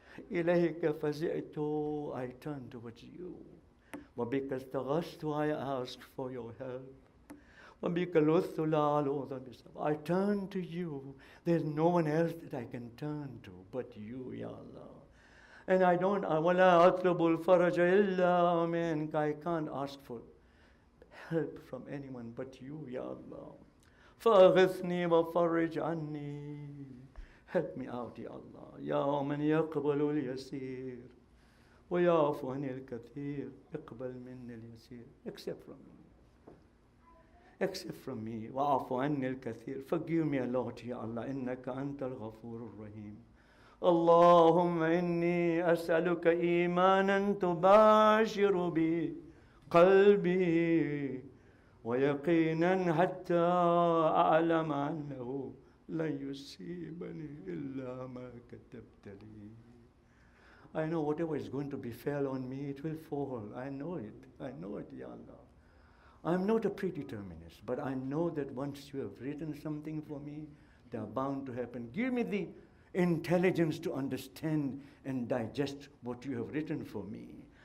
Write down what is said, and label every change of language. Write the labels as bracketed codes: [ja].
[ar] إليك فزعت, [en] I turn towards you. [ar] وبك استغثت, [en] I ask for your help. [ar] وبك لذت لا ألوذ بسبب. [en] I turn to you. There's no one else that I can turn to but you, Ya Allah. And I [ar] ولا أطلب الفرج إلا منك. [en] I can't ask for help from anyone but you, Ya Allah. [ar] فأغثني وفرج عني. [en] Help me out, Ya Allah. [ar] يا من يقبل اليسير ويعفو عن الكثير اقبل مني اليسير. [en] Except from me. [ar] وعفو عني الكثير. [en] Forgive me a lot, Ya Allah. [ar] إنك أنت الغفور الرحيم. اللهم إني أسألك إيمانا تباشر بي قلبي ويقينا حتى أعلم أنه لن يصيبني إلا ما كتبت لي. [en] I know whatever is going to befall on me, it will fall. I know it, Ya Allah. I'm not a predeterminist, but I know that once you have written something for me, they are bound to happen. Give me the intelligence to understand and digest what you have written for me.